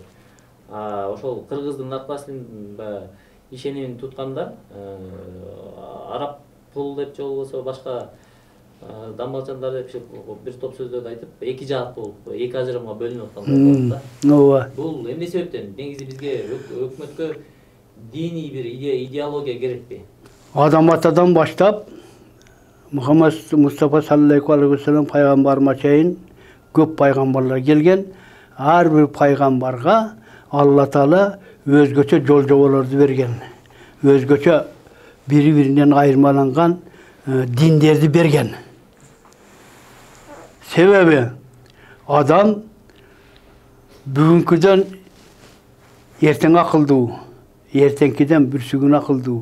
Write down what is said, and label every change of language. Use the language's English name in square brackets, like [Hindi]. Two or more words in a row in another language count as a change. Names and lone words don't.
[Kyrgyz] Ошол кыргыздын нарк-наслиин ишенимин туткандар араб пул деп же болбосо башка дамбалчандар деп бир топ сөздөрдү айтып, эки жаат болуп, эки ажырымга бөлүнүп аткан да. Ооба. Бул эмне себептен? Негизи бизге өкмөткө диний бир идеология керекпи? Адам атадан баштап Muhammed Mustafa [Arabic] صلى الله عليه وسلم [Kyrgyz] пайгамбарыма чейин көп пайгамбарлар келген. Ар бир пайгамбарга Алла Таала өзгөчө жол жоболорду берген. Өзгөчө бири-биринен айырмаланган диндерди берген. Себеби адам бүгүнкүдөн эртең акылдуу, эртеңкиден бүрсүгүн акылдуу.